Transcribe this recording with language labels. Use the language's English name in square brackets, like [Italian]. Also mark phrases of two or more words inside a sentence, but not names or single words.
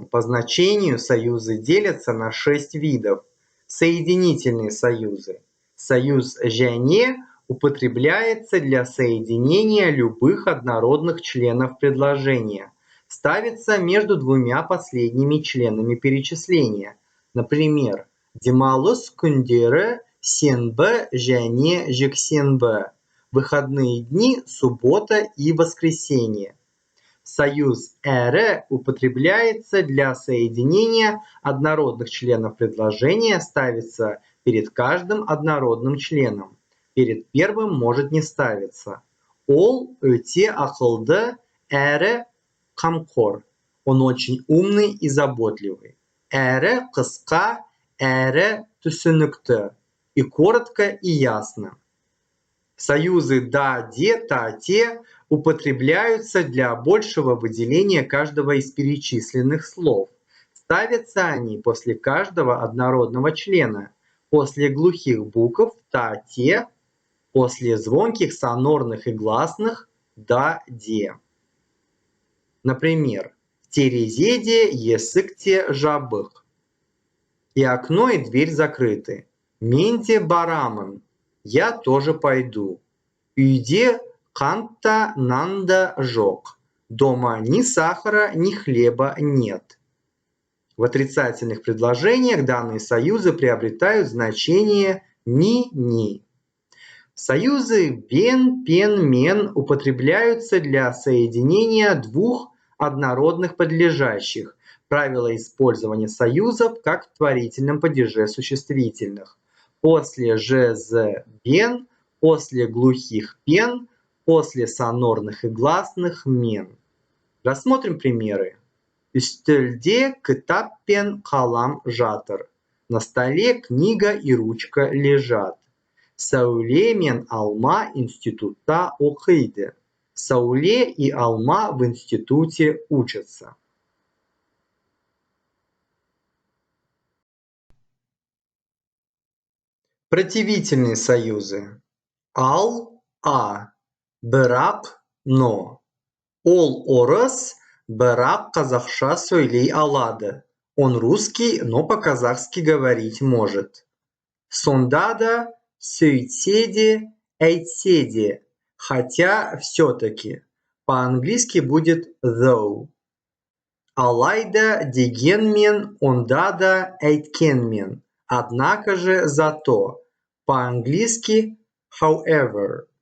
[Russian] По значению союзы делятся на 6 видов. Соединительные союзы. Союз «және» употребляется для соединения любых однородных членов предложения. Ставится между двумя последними членами перечисления. Например, [Kazakh] «Демалыс күндері сенбі және жексенбі» – [Russian] выходные дни, суббота и воскресенье. Союз «әрі» употребляется для соединения однородных членов предложения, ставится перед каждым однородным членом. Перед первым может не ставиться. [Kazakh] Ол өте ақылды, әрі қамқор. [Russian] Он очень умный и заботливый. [Kazakh] Әрі қысқа, әрі түсінікті. [Russian] И коротко, и ясно. Союзы «да», «де», «та», «те» употребляются для большего выделения каждого из перечисленных слов. Ставятся они после каждого однородного члена, после глухих букв «та», «те», после звонких сонорных и гласных «да», «де». Например, в [Kazakh] терезеде есікте жабық. [Russian] И окно, и дверь закрыты. [Kazakh] Менде барамын. [Russian] Я тоже пойду. [Kazakh] Үйде қант та нан да жоқ. [Russian] Дома ни сахара, ни хлеба нет. В отрицательных предложениях данные союзы приобретают значение «ни-ни». Союзы «бен», «пен», «мен» употребляются для соединения двух однородных подлежащих. Правило использования союзов как в творительном падеже существительных. После «жез», «бен», после глухих «пен», после сонорных и гласных «мен». Рассмотрим примеры. [Kazakh] Үстелде кітап пен қалам жатыр. [Russian] На столе книга и ручка лежат. [Kazakh] Сәуле мен Алма институтта оқиды. [Russian] Сәуле и Алма в институте учатся. Противительные союзы. [Kazakh] Ал – а, бірақ – но. Ол орыс, бірақ қазақша сөйлей алады. [Russian] Он русский, но по-казахски говорить может. [Kazakh] Сонда да, сөйтсе де, әйтсе де, [Russian] хотя все-таки. По-английски будет though. [Kazakh] Алайда, дегенмен, онда да, әйткенмен. [Russian] Однако же, зато. По-английски however.